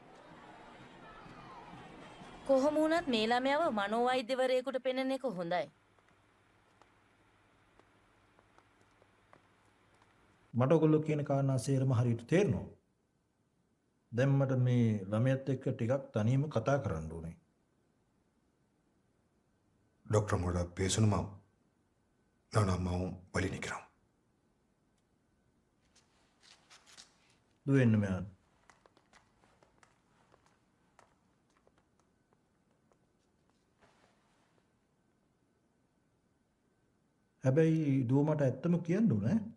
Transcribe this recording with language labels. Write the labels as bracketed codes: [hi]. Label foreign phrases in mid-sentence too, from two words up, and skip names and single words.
[si] කොහොම වුණත් මේ ළමයාව මනෝවෛද්‍යවරයෙකුට පෙන්නන එක හොඳයි. මට ඔයගොල්ලෝ කියන කාරණා සේරම හරියට තේරෙනවා. දැන් මට මේ ළමයාත් එක්ක ටිකක් තනියම කතා කරන්න ඕනේ. [ta] டாக்டர் அம்மாவோட பேசணுமா? நான் அம்மாவும் வழி நிற்கிறோம். [si] දුවෙන්න මෙයාට. හැබැයි දුව මට ඇත්තම කියන්න ඕනේ.